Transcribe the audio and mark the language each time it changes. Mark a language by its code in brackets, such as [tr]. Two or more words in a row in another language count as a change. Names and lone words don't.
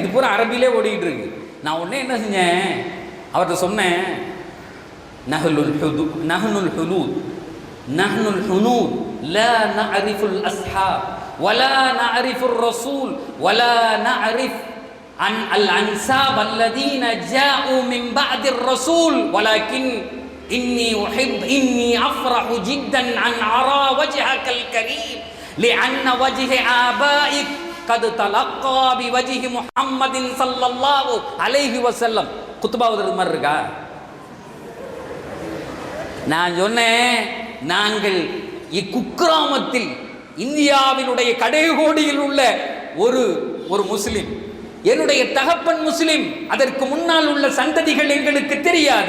[ta] இது பூரா அரபிலே ஓடிட்டு இருக்கு. நான் உடனே என்ன செஞ்சேன், அவர்கிட்ட சொன்னேன், [ar] نحن الهنود لا نعرف أصحاب ولا نعرف الرسول ولا نعرف الأنساب الذين جاؤوا من بعد الرسول ولكني أفرح جدا أن أرى وجهك الكريم لأن وجه آبائك قد تلقى بوجه محمد صلى الله عليه وسلم. [ta] குத்பாவுது மாதிரி இருக்கா? நான் சொன்னேன், நாங்கள் இக்குக்கிராமத்தில் இந்தியாவினுடைய கடைகோடியில் உள்ள ஒரு முஸ்லிம், என்னுடைய தகப்பன் முஸ்லிம், அதற்கு முன்னால் உள்ள சந்ததிகள் எங்களுக்கு தெரியாது.